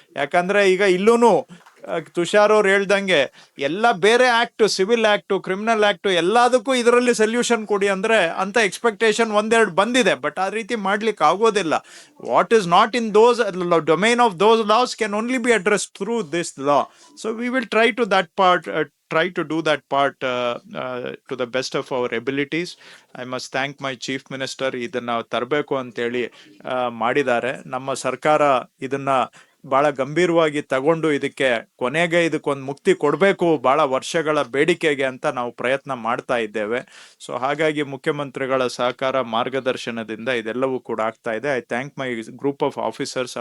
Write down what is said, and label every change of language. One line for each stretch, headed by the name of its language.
Kannada: ಯಾಕಂದ್ರೆ ಈಗ ಇಲ್ಲೂನು ತುಷಾರ್ ಅವ್ರು ಹೇಳ್ದಂಗೆ ಎಲ್ಲ ಬೇರೆ act, civil act, criminal act, ಎಲ್ಲದಕ್ಕೂ ಇದರಲ್ಲಿ ಸೊಲ್ಯೂಷನ್ ಕೊಡಿ ಅಂದ್ರೆ ಅಂತ ಎಕ್ಸ್ಪೆಕ್ಟೇಷನ್ ಒಂದೆರಡು ಬಂದಿದೆ.
English: but
Kannada: ಆ ರೀತಿ ಮಾಡ್ಲಿಕ್ಕೆ ಆಗೋದಿಲ್ಲ.
English: What is not in those domain of those laws can only be addressed through this law. So we will try to that part, try to do that part to the best of our abilities. I must thank my chief minister.
Kannada: ಇದನ್ನ ತರಬೇಕು ಅಂತೇಳಿ ಮಾಡಿದ್ದಾರೆ. ನಮ್ಮ ಸರ್ಕಾರ ಇದನ್ನ ಬಹಳ ಗಂಭೀರವಾಗಿ ತಗೊಂಡು ಇದಕ್ಕೆ ಕೊನೆಗೆ ಇದಕ್ಕೊಂದು ಮುಕ್ತಿ ಕೊಡಬೇಕು, ಬಹಳ ವರ್ಷಗಳ ಬೇಡಿಕೆಗೆ ಅಂತ ನಾವು ಪ್ರಯತ್ನ ಮಾಡ್ತಾ ಇದ್ದೇವೆ. ಸೊ ಹಾಗಾಗಿ ಮುಖ್ಯಮಂತ್ರಿಗಳ ಸಹಕಾರ, ಮಾರ್ಗದರ್ಶನದಿಂದ ಇದೆಲ್ಲವೂ ಕೂಡ ಆಗ್ತಾ ಇದೆ.
English: I thank my group of officers.